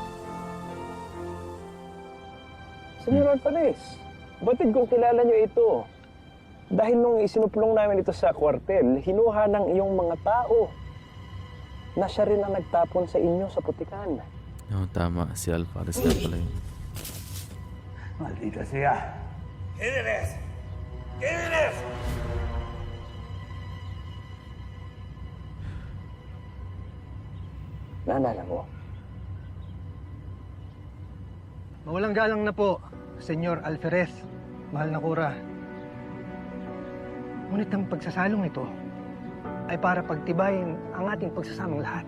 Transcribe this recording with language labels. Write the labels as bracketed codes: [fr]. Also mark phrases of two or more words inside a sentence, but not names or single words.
[tl] Senyor Alvarez, batid kong kilala niyo ito. Dahil nung isinuplong namin ito sa kwartel, hinuha ng iyong mga tao na siya rin ang nagtapon sa inyo sa putikan. Oo, tama. Si Alvarez na pala yun. Maldita siya. [es] ¿Quién eres? ¿Quién eres? [tl] Naalala mo? Mawalang galang na po, Senyor Alferez, mahal na Clara. Ngunit ang pagsasalong ito ay para pagtibayin ang ating pagsasamang lahat.